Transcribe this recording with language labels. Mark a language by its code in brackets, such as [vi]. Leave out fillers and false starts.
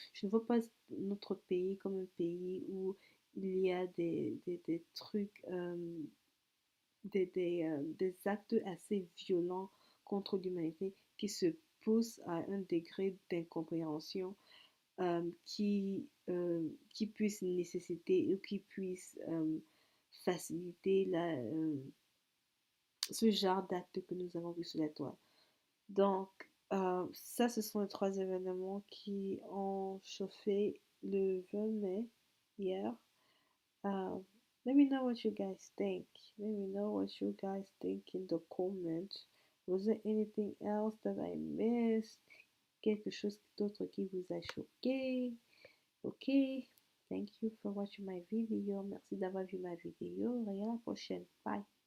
[fr] Je ne vois pas notre pays comme un pays où il y a des trucs, des actes assez violents contre l'humanité qui se poussent à un degré d'incompréhension qui puisse nécessiter ou qui puisse faciliter ce genre d'actes que nous avons vu sur la toile. Donc, ça, ce sont les trois événements qui ont chauffé le 20 mai hier. [en] Uh, Let me know what you guys think. Let me know what you guys think in the comments. Was there anything else that I missed? [fr] Quelque chose d'autre qui vous a choqué? Ok. [en] Thank you for watching my video. [fr] Merci d'avoir vu ma vidéo. Et à la prochaine. Bye.